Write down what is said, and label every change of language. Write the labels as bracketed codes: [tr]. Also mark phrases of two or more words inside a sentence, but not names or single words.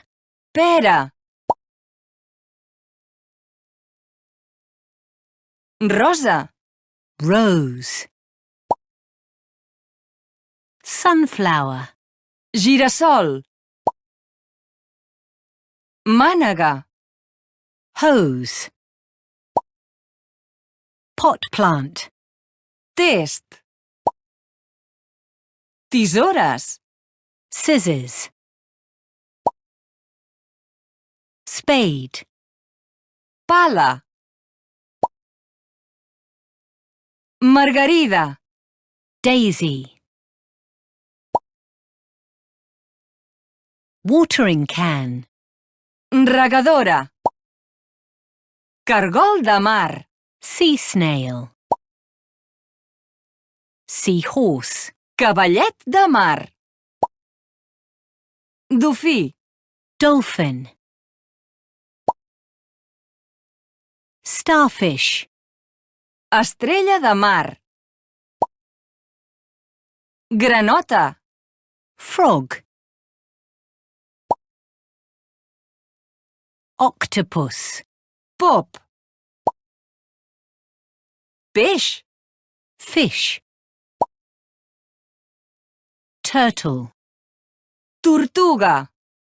[ca] Pera. Rosa. [en] Rose. Sunflower. [ca] Girassol. Mànega. [en] Hose. Pot plant. [ca] Test. Tisores. [en] Scissors. Spade. [ca] Pala. Margarida. [en] Daisy. Watering can. [ca] Regadora. Cargol de mar. [en] Sea snail. Seahorse. [ca] Cavallet de mar. Dofí. [en] Dolphin. Starfish. [ca] Estrella de mar. Granota. [en] Frog. Octopus. [ca] Pop. Peix. [en] Fish. Turtle. [ca] Tortuga.